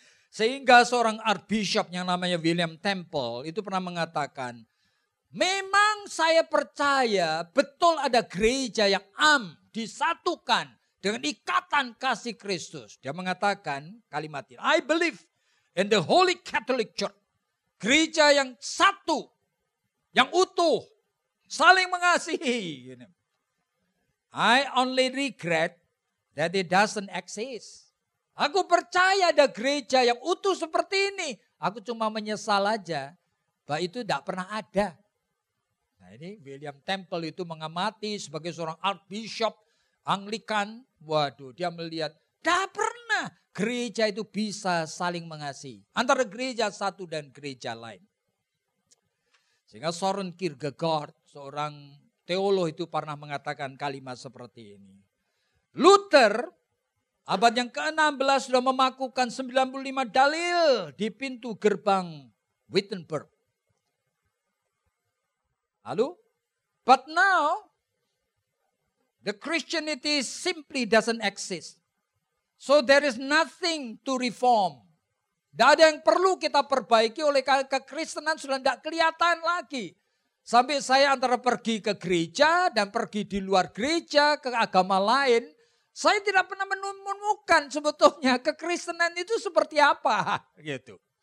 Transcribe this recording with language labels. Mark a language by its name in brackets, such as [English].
[Indonesian] Sehingga seorang archbishop yang namanya William Temple itu pernah mengatakan, memang saya percaya betul ada gereja yang disatukan dengan ikatan kasih Kristus. Dia mengatakan kalimat ini, [English] I believe in the Holy Catholic Church. [Indonesian] Gereja yang satu, yang utuh, saling mengasihi. [English] I only regret that it doesn't exist. [Indonesian] Aku percaya ada gereja yang utuh seperti ini. Aku cuma menyesal aja bahwa itu tidak pernah ada. Nah ini William Temple itu mengamati sebagai seorang archbishop Anglikan. Waduh, dia melihat tidak pernah gereja itu bisa saling mengasihi antara gereja satu dan gereja lain. Sehingga Soren Kierkegaard, seorang teolog itu pernah mengatakan kalimat seperti ini. Luther abad yang ke-16 sudah memakukan 95 dalil di pintu gerbang Wittenberg. Lalu, [English] but now the Christianity simply doesn't exist. So there is nothing to reform. [Indonesian] Tidak ada yang perlu kita perbaiki oleh kekristenan sudah tidak kelihatan lagi. Sampai saya antara pergi ke gereja dan pergi di luar gereja ke agama lain, saya tidak pernah menemukan sebetulnya kekristenan itu seperti apa gitu.